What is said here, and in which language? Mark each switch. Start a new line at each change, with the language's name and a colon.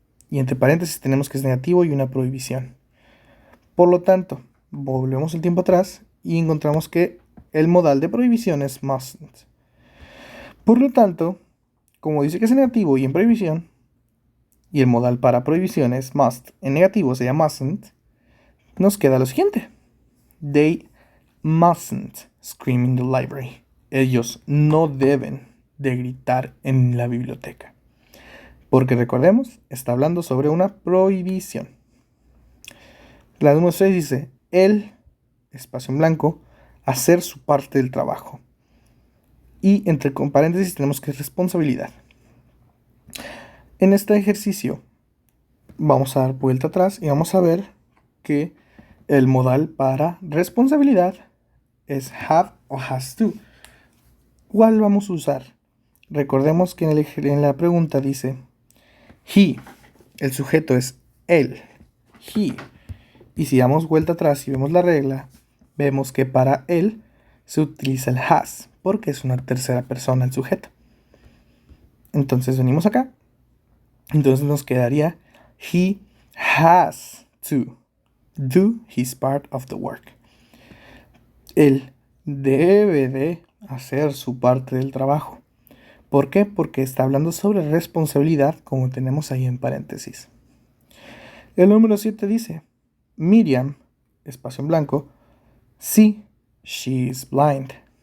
Spanish: Y entre paréntesis tenemos que es negativo y una prohibición. Por lo tanto, volvemos el tiempo atrás y encontramos que el modal de prohibición es mustn't. Por lo tanto, como dice que es negativo y en prohibición, y el modal para prohibición es must, en negativo sería mustn't, nos queda lo siguiente.
English: They mustn't scream in the library.
Spanish: Ellos no deben de gritar en la biblioteca. Porque recordemos, está hablando sobre una prohibición. La número 6 dice, el, espacio en blanco, hacer su parte del trabajo. Y entre paréntesis tenemos que es responsabilidad. En este ejercicio vamos a dar vuelta atrás y vamos a ver que el modal para responsabilidad es have o has to. ¿Cuál vamos a usar? Recordemos que en la pregunta dice he, el sujeto es él, he. Y si damos vuelta atrás y vemos la regla, vemos que para él se utiliza el has, porque es una tercera persona el sujeto. Entonces venimos acá Entonces nos quedaría
English: he has to do his part of the work.
Spanish: Él debe de hacer su parte del trabajo. ¿Por qué? Porque está hablando sobre responsabilidad, como tenemos ahí en paréntesis. El número 7 dice, Miriam, espacio en blanco, sí,
English: she is blind.